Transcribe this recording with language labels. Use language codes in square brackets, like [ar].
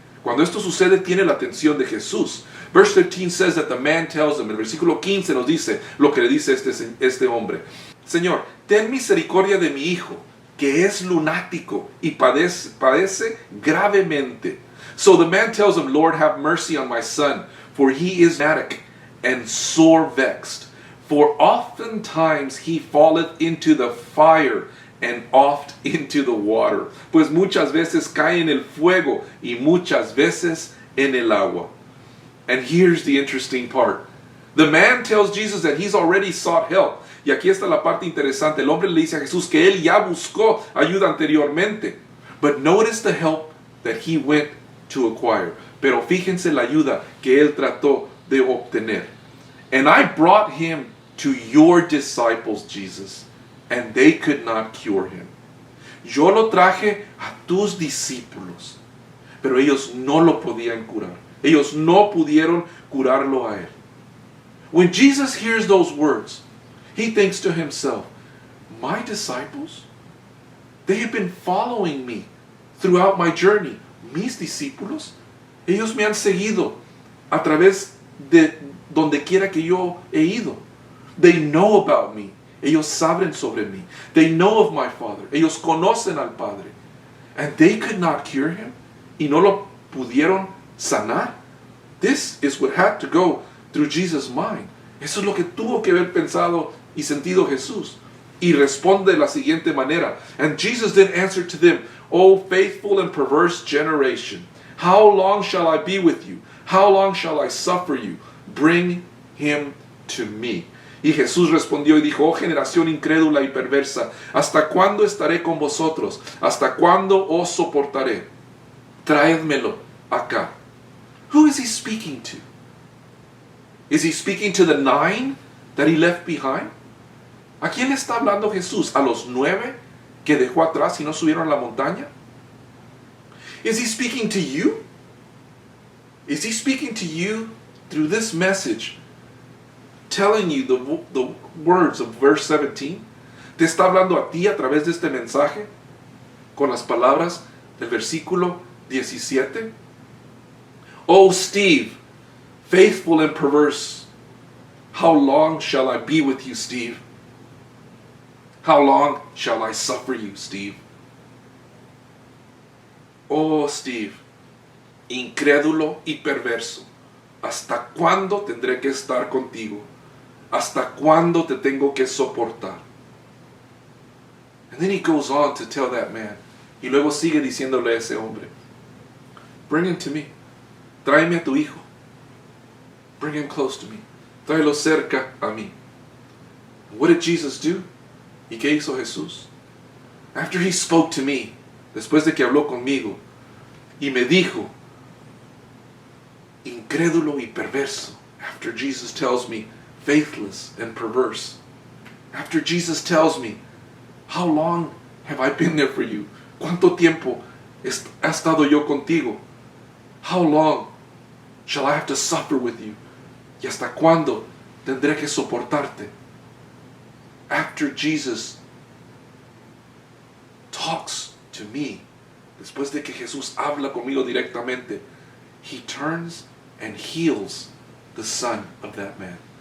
[es] Cuando esto sucede, tiene la atención de Jesús. [en] Verse 15 says that the man tells him, [es] el versículo 15 nos dice lo que le dice este hombre. Señor, ten misericordia de mi hijo, que es lunático y padece gravemente. [en] So the man tells him, Lord, have mercy on my son, for he is lunatic and sore vexed. For oftentimes he falleth into the fire and oft into the water. [es] Pues muchas veces cae en el fuego y muchas veces en el agua. [en] And here's the interesting part. The man tells Jesus that he's already sought help. [es] Y aquí está la parte interesante. El hombre le dice a Jesús que él ya buscó ayuda anteriormente. [en] But notice the help that he went to acquire. [es] Pero fíjense la ayuda que él trató de obtener. [en] And I brought him to your disciples, Jesus, and they could not cure him. [es] Yo lo traje a tus discípulos, pero ellos no lo podían curar. Ellos no pudieron curarlo a él. [en] When Jesus hears those words, he thinks to himself, my disciples? They have been following me throughout my journey. [es] Mis discípulos, ellos me han seguido a través de donde quiera que yo he ido. [en] They know about me. [es] Ellos saben sobre mí. [en] They know of my Father. [es] Ellos conocen al Padre. [en] And they could not cure him. [es] Y no lo pudieron sanar. [en] This is what had to go through Jesus' mind. [es] Eso es lo que tuvo que haber pensado y sentido Jesús. Y responde de la siguiente manera. [en] And Jesus then answered to them, O faithful and perverse generation, how long shall I be with you? How long shall I suffer you? Bring him to me. [es] Y Jesús respondió y dijo, oh generación incrédula y perversa, ¿hasta cuándo estaré con vosotros? ¿Hasta cuándo os soportaré? Traédmelo acá. [en] Who is he speaking to? Is he speaking to the 9 that he left behind? [es] ¿A quién está hablando Jesús? ¿A los 9 que dejó atrás y no subieron a la montaña? [en] Is he speaking to you? Is he speaking to you through this message, telling you the words of verse 17? [es] ¿Te está hablando a ti a través de este mensaje con las palabras del versículo 17? [en] Oh, Steve, faithful and perverse, how long shall I be with you, Steve? How long shall I suffer you, Steve? [es] Oh, Steve, incrédulo y perverso, ¿hasta cuándo tendré que estar contigo? ¿Hasta cuándo te tengo que soportar? [en] And then he goes on to tell that man. [es] Y luego sigue diciéndole a ese hombre, [en] bring him to me. [es] Tráeme a tu hijo. [en] Bring him close to me. [es] Tráelo cerca a mí. [en] What did Jesus do? [es] ¿Y qué hizo Jesús? [en] After he spoke to me, [es] después de que habló conmigo, y me dijo, incrédulo y perverso, [en] after Jesus tells me, faithless and perverse, after Jesus tells me, how long have I been there for you? [es] ¿Cuánto tiempo ha estado yo contigo? [en] How long shall I have to suffer with you? [es] ¿Y hasta cuándo tendré que soportarte? [en] After Jesus talks to me, [es] después de que Jesús habla conmigo directamente, [en] he turns and heals the son of that man.